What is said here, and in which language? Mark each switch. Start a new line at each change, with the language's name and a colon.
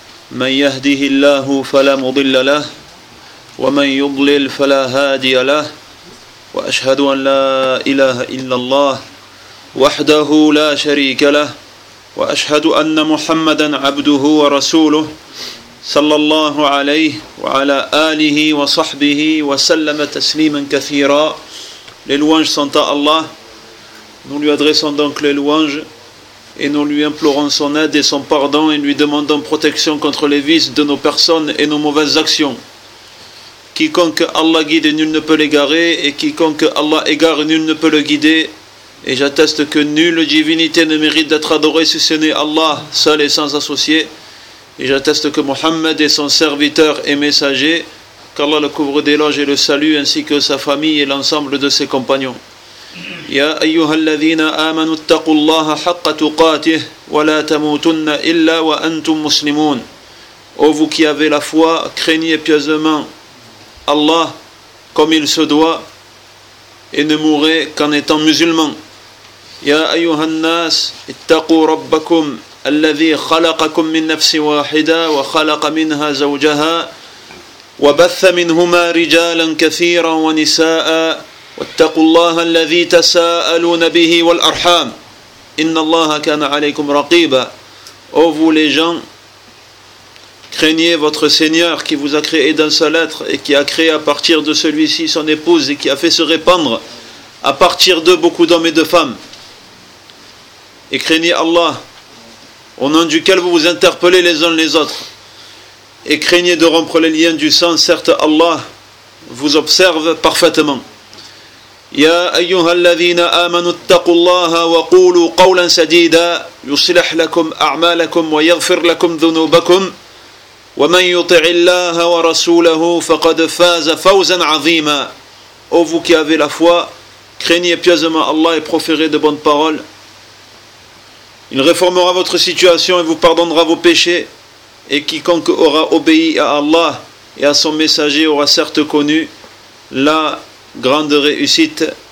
Arabic: من يهده الله فلا مضل له، ومن يضلل فلا هادي له، وأشهد أن لا إله إلا الله وحده لا شريك له، وأشهد أن محمدا عبده ورسوله صلى الله عليه وعلى آله وصحبه وسلم تسليما كثيرا.
French: للوانج سنتا الله. Nous lui adressons donc les louanges et nous lui implorons son aide et son pardon et lui demandons protection contre les vices de nos personnes et nos mauvaises actions. Quiconque Allah guide, nul ne peut l'égarer, et quiconque Allah égare, nul ne peut le guider. Et j'atteste que nulle divinité ne mérite d'être adorée si ce n'est Allah seul et sans associé. Et j'atteste que Mohammed est son serviteur et messager, qu'Allah le couvre d'éloges et le salue, ainsi que sa famille et l'ensemble de ses compagnons.
Arabic: يا أيها الذين آمنوا اتقوا الله حق تقاته ولا تموتن إلا وأنتم مسلمون.
French: Ô vous qui avez la foi, craignez pieusement Allah comme il se doit et ne mourrez qu'en étant musulmans.
Arabic: يا أيها الناس اتقوا ربكم الذي خلقكم من نفس واحدة وخلق منها زوجها وبث منهما رجالا كثيرا ونساء واتقوا الله الذي تساءلون به والأرحام إن الله كان عليكم رقيبا.
French: Ô vous les gens, craignez votre Seigneur qui vous a créé d'un seul être et qui a créé à partir de celui-ci son épouse et qui a fait se répandre à partir d'eux beaucoup d'hommes et de femmes. Et craignez Allah au nom duquel vous vous interpellez les uns les autres, et craignez de rompre les liens du sang, certes Allah vous observe parfaitement.
Arabic: يا أيها الذين آمنوا اتقوا الله وقولوا قولا سديدا يصلح لكم أعمالكم ويغفر لكم ذنوبكم ومن يطع الله ورسوله فقد فاز فوزا عظيما.
French: Ô vous qui avez la foi, craignez pieusement Allah et proférez de bonnes paroles. Il réformera votre situation et vous pardonnera vos péchés. Et quiconque aura obéi à Allah et à son messager aura certes connu la grande réussite.